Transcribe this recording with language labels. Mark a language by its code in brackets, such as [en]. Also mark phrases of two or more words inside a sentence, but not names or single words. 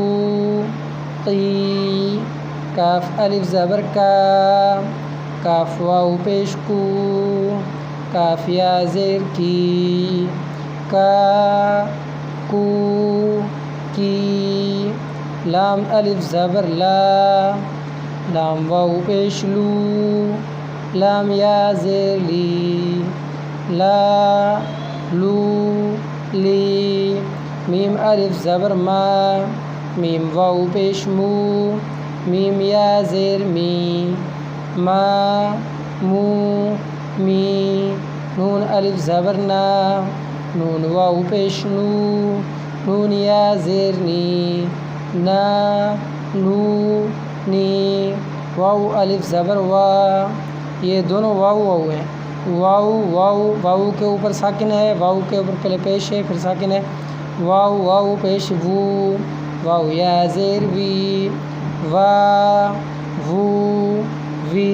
[ur] قی، کاف الف زبر کا، کاف واو پیش کو، کاف یا زیر کی، کا کو کی، لام الف زبر لا، لام واو پیش لو، لام یا زیر لی، لا لو لی، میم الف زبر ما، میم واو پیش مو، میم یا زیر می، ما مو می، نون الف زبر نا، نون واو پیش نو، نون یا زیر نی، نا نو نی، واو الف زبر وا، یہ دونوں واو ہیں۔ واو کے اوپر ساکن ہے، واو کے اوپر پہلے پیش ہے پھر ساکن ہے، واو پیش وو، واو یا زیر وی، وا وو وی۔